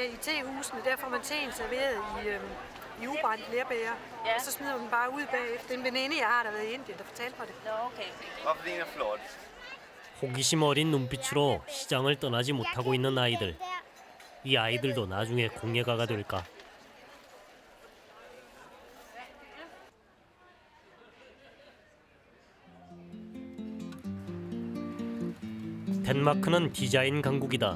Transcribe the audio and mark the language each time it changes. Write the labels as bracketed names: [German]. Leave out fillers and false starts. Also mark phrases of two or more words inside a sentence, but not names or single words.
[Danish] i tehusene, der får man teen serveret i ubrændt lerbager, og så smider man den bare ud bagefter. En veninde, jeg har, der har været i Indien, der fortalte mig det. Hvorfor den er flot? [Korean] 호기심 어린 눈빛으로 시장을 떠나지 못하고 있는 아이들. 이 아이들도 나중에 공예가가 될까? 덴마크는 디자인 강국이다.